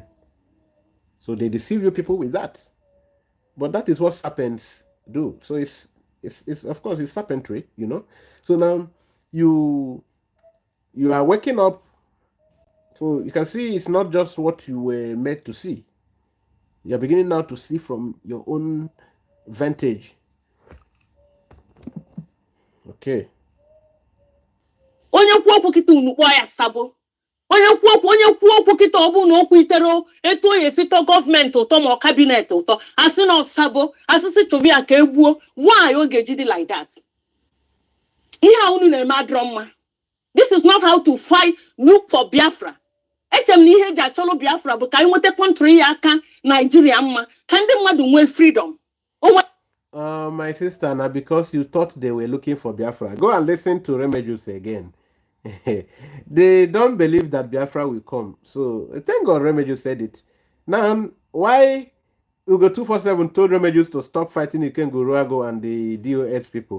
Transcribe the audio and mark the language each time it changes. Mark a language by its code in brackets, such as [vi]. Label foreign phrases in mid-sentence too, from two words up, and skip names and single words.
[en] So they deceive you people with that. But that is what serpents do. So it's of course it's serpentry, So now you are waking up. So you can see it's not just what you were made to see. You're beginning now to see from your own vantage. Okay. [ig] Onye kwuo okwu kita unu kpọọ ya sabo. Onye kwuo okwu kita ọ bụ na okwu itero etu onye sito gọọmenti ụtọ ma kabinet ụtọ asị na sabo asịsị chụbụ ya ka egbuo. Why oge ji dị [en] like that? [ig] Ihe a unu na-eme adịrọ mma. [en] This is not how to fight. Look for Biafra. [ig] Echem na ihe eji achọrọ Biafra bụ ka anyị nweta country ya aka Nigeria mma ka ndị mmadụ nwee freedom. [en] My sister, now because you thought they were looking for Biafra, go and listen to Remedios again. They don't believe that Biafra will come. So thank God Remedios said it. Now, why Ugo 247 told Remedios to stop fighting Ikenguruago and the DOS people?